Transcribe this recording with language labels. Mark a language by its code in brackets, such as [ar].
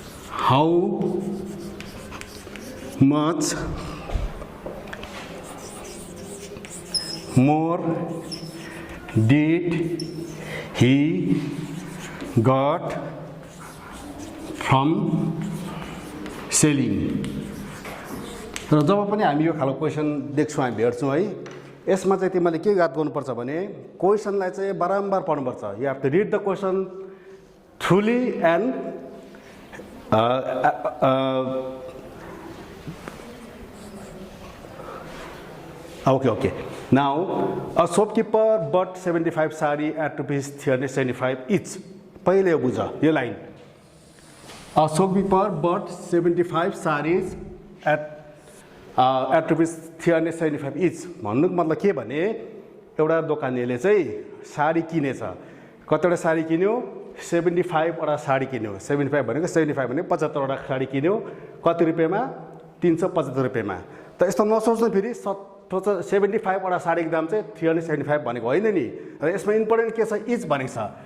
[en] How much more did he got from selling? [ne] र जब पनि हामी यो खालको क्वेसन देख्छौँ, हामी भेट्छौँ है, यसमा चाहिँ तिमीले के याद गर्नुपर्छ भने क्वेसनलाई चाहिँ बारम्बार पढ्नुपर्छ। [en] You have to read the question truly and okay. Now, a shopkeeper bought 75 sari at rupees 375 each. [ne] पहिले बुझ यो line. [en] A shopkeeper bought 75 sarees at rupees 375 each. [ne] भन्नुको मतलब के भने एउटा दोकानेले चाहिँ साडी किनेछ। कतिवटा साडी किन्यो? 75 वटा साडी किन्यो। 75 भनेको 75 वटा साडी किन्यो। कति रुपियाँमा? 375 रुपियाँमा। त यस्तो नसोच्नु फेरि 75 वटा साडीको दाम चाहिँ 375 भनेको होइन नि। र यसमा इम्पोर्टेन्ट के छ? इच भनेको छ।